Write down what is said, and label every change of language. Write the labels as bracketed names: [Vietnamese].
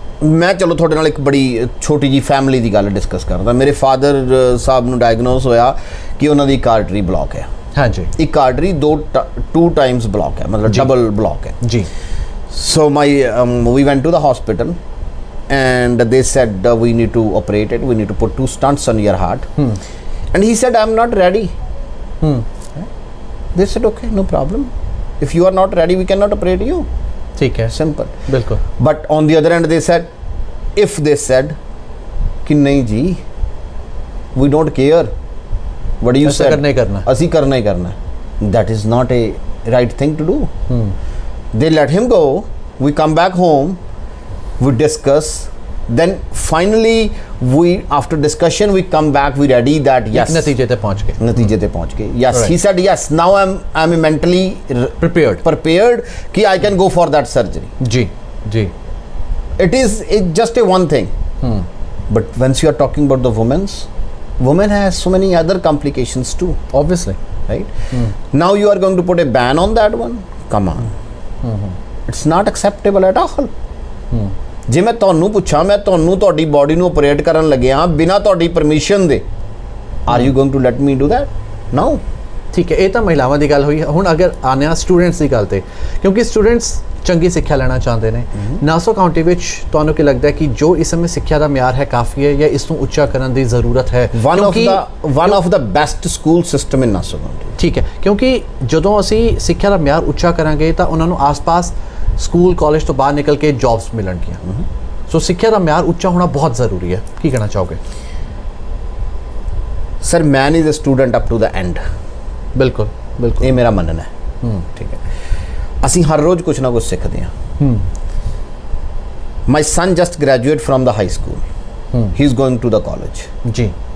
[Punjabi] ਮੈਂ ਚਲੋ ਤੁਹਾਡੇ ਨਾਲ ਇੱਕ ਬੜੀ ਛੋਟੀ ਜੀ ਫੈਮਿਲੀ ਦੀ ਗੱਲ ਡਿਸਕਸ ਕਰਦਾ ਮੇਰੇ ਫਾਦਰ ਸਾਹਿਬ ਨੂੰ ਡਾਇਗਨੋਸ ਹੋਇਆ ਕਿ ਉਹਨਾਂ ਦੀ ਇੱਕ ਆਰਟਰੀ ਬਲੌਕ ਹੈ ਹਾਂਜੀ ਇੱਕ ਆਰਟਰੀ ਟੂ ਟਾਈਮਸ ਬਲੌਕ ਹੈ ਮਤਲਬ ਡਬਲ ਬਲੌਕ ਹੈ ਜੀ [English] so my we went to the hospital and they said we need to operate it we need to put 2 stents on your heart and he said I'm not ready they said okay no problem if you are not ready we cannot operate you [Hindi] ठीक है [English] simple [Hindi] बिल्कुल [English] but on the other end they said if they said [Hindi] कि नहीं जी [English] we don't care what you said [Hindi] करना ही करना [Punjabi] ਅਸੀਂ ਕਰਨਾ ਹੀ ਕਰਨਾ [English] that is not a right thing to do they let him go we come back home we discuss then finally we after discussion we come back we ready that yes [Hindi] नतीजे पे पहुंच गए [English] yes he said yes now I'm mentally prepared कि I can go for that surgery [Hindi] ji [English] it is just a one thing but once you are talking about the women has so many other complications too obviously right now you are going to put a ban on that one come on it's not acceptable at all [Punjabi] ਜੇ ਮੈਂ ਤੁਹਾਨੂੰ ਪੁੱਛਾਂ ਮੈਂ ਤੁਹਾਨੂੰ ਤੁਹਾਡੀ body ਨੂੰ operate ਕਰਨ ਲੱਗਿਆ ਬਿਨਾਂ ਤੁਹਾਡੀ permission they [English] are you going to let me do that no [Punjabi] ਠੀਕ ਹੈ ਇਹ ਤਾਂ ਮਹਿਲਾਵਾਂ ਦੀ ਗੱਲ ਹੋਈ ਹੁਣ ਅਗਰ ਆਨੇ ਆ ਸਟੂਡੈਂਟਸ ਦੀ ਗੱਲ ਤੇ ਕਿਉਂਕਿ ਸਟੂਡੈਂਟਸ ਚੰਗੀ ਸਿੱਖਿਆ ਲੈਣਾ ਚਾਹੁੰਦੇ ਨੇ ਨਾਸੋ ਕਾਉਂਟੀ ਵਿੱਚ ਤੁਹਾਨੂੰ ਕੀ ਲੱਗਦਾ ਹੈ ਕਿ ਜੋ ਇਸ ਸਮੇਂ ਸਿੱਖਿਆ ਦਾ ਮਿਆਰ ਹੈ ਕਾਫੀ ਹੈ ਜਾਂ ਇਸ ਨੂੰ ਉੱਚਾ ਕਰਨ ਦੀ ਜ਼ਰੂਰਤ ਹੈ [English] one of the best school system in Nassau county [Punjabi] ਠੀਕ ਹੈ ਕਿਉਂਕਿ ਜਦੋਂ ਅਸੀਂ ਸਿੱਖਿਆ ਦਾ ਮਿਆਰ ਉੱਚਾ ਕਰਾਂਗੇ ਤਾਂ ਉਹਨਾਂ ਨੂੰ ਆਸ-ਪਾਸ ਸਕੂਲ ਕਾਲਜ ਤੋਂ ਬਾਹਰ ਨਿਕਲ ਕੇ ਜੌਬਸ ਮਿਲਣਗੀਆਂ ਸੋ ਸਿੱਖਿਆ ਦਾ ਮਿਆਰ ਉੱਚਾ ਹੋਣਾ ਬਹੁਤ ਜ਼ਰੂਰੀ ਹੈ ਕੀ ਕਹਿਣਾ ਚਾਹੋਗੇ [English] sir man is a student up to the end [Punjabi] ਬਿਲਕੁਲ ਇਹ ਮੇਰਾ ਮੰਨਣਾ ਹੈ ਠੀਕ ਹੈ ਅਸੀਂ ਹਰ ਰੋਜ਼ ਕੁਝ ਨਾ ਕੁਝ ਸਿੱਖਦੇ ਹਾਂ [English] my son just graduate from the high school he is going to the college ਜੀ